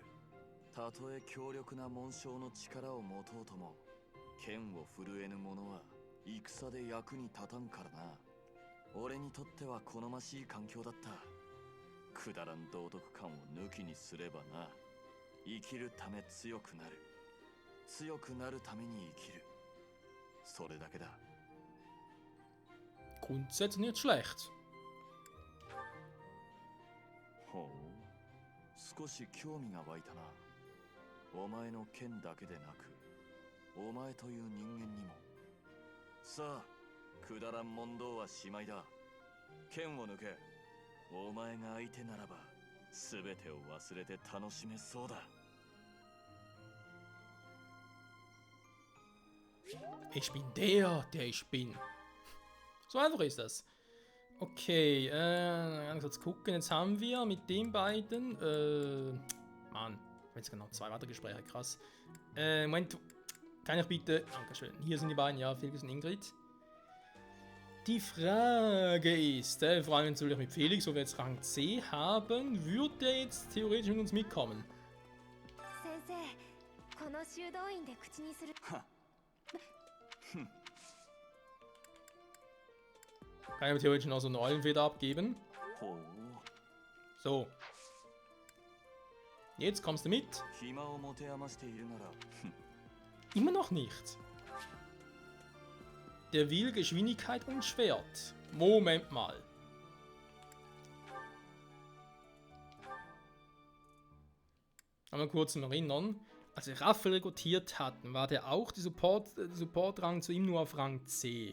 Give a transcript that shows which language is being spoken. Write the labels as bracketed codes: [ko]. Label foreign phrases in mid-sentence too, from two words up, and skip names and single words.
[ja] たとえ強力な紋章の力を持とうとも、剣を震えぬ者は戦で役に立たんからな。俺にとっては好ましい環境だった。くだらん道徳感を抜きにすればな。生きるため強くなる。強くなるために生きる。それだけだ。 [de] Grundsätzlich nicht schlecht. [ja] ほう、少し興味が湧いたな。お前の剣だけでなく、お前という人間にも。さあ、くだらん問答はしまいだ。剣を抜け。お前が相手ならば、全てを忘れて楽しめそうだ。 [de] Ich bin der ich bin. So einfach ist das. Okay, ganz kurz gucken. Jetzt haben wir mit den beiden, Mann, jetzt genau 2 weitere Gespräche, krass. Moment, kann ich bitte, Dankeschön, hier sind die beiden, ja, Felix und Ingrid. Die Frage ist, vor allem natürlich mit Felix, wo wir jetzt Rang C haben, würde der jetzt theoretisch mit uns mitkommen? [ja] 先生、この修道院で口にする。 [de] Kann ich mir theoretisch noch so eine Eulenfeder abgeben? [ja] ほう、 [de] So. Jetzt kommst du mit. [ja] 暇を持て余しているなら、 [de] Immer noch nicht. Der will Geschwindigkeit und Schwert. Moment mal. Einmal kurz zum Erinnern. Als wir Raphael rekrutiert hatten, war der auch der Support-Rang zu ihm nur auf Rang C.